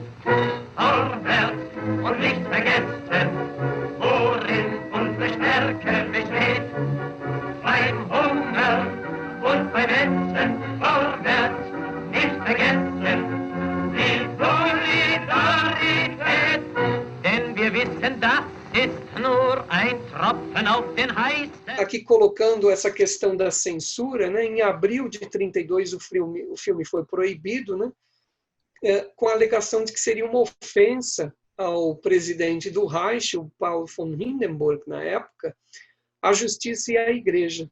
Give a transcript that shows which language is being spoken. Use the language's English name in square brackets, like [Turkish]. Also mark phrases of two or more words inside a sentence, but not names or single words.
[German] Vorwärts und nicht vergessen, worin unsere Stärke besteht. Beim Hunger und beim Essen, vorwärts, nicht vergessen, die Solidarität. Denn wir wissen, das ist nur ein Tropfen auf den heißen. [Portuguese] Aqui colocando essa questão da censura, né? Em abril de 32 o filme foi proibido, né? Com a alegação de que seria uma ofensa ao presidente do Reich, o Paul von Hindenburg, na época, à justiça e à igreja.